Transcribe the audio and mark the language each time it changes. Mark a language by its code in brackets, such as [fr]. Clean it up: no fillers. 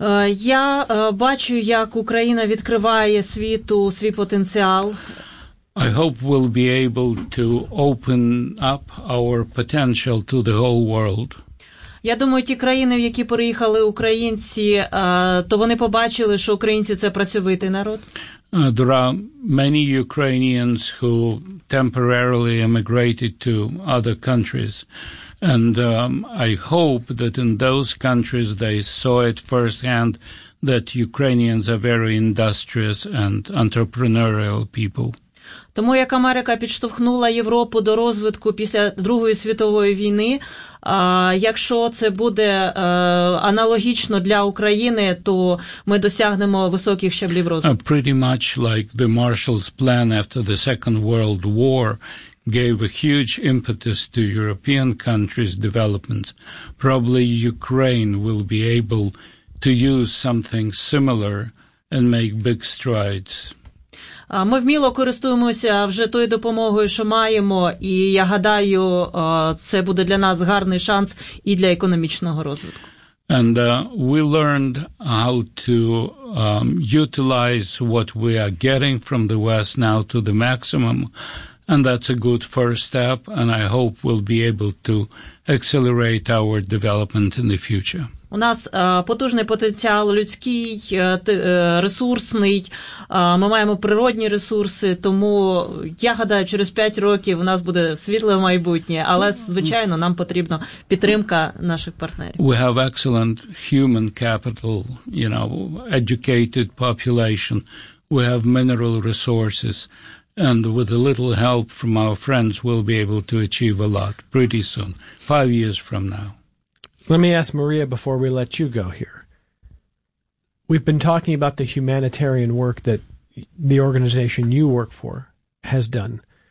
[uk] Я бачу, як Україна відкриває світу свій потенціал. [en] I hope we'll be able to open up our potential to the whole world. [uk] Я думаю, ті країни, в які переїхали українці, то вони побачили, що українці – це працьовитий народ. [en] There are many Ukrainians who temporarily emigrated to other countries. And I hope that in those countries they saw it firsthand that Ukrainians are very industrious and entrepreneurial people. [uk] Тому як Америка підштовхнула Європу до розвитку після Другої світової війни, якщо це буде аналогічно для України, то ми досягнемо високих щаблів розвитку. [en] Pretty much like the Marshall's plan after the Second World War gave a huge impetus to European countries' development. Probably Ukraine will be able to use something similar and make big strides. [uk] Ми вміло користуємося вже тою допомогою, що маємо, і я гадаю, це буде для нас гарний шанс і для економічного розвитку. [en] And we learned how to utilize what we are getting from the West now to the maximum. And that's a good first step, and I hope we'll be able to accelerate our development in the future. [uk] У нас потужний потенціал людський, ресурсний, ми маємо природні ресурси, тому я гадаю, через 5 років у нас буде світле майбутнє, але, звичайно, нам потрібна підтримка наших партнерів. [en] We have excellent human capital, you know, educated population, we have mineral resources. And with a little help from our friends, we'll be able to achieve a lot pretty soon, 5 years from now. Let me ask Maria before we let you go here. We've been talking about the humanitarian work that the organization you work for has done.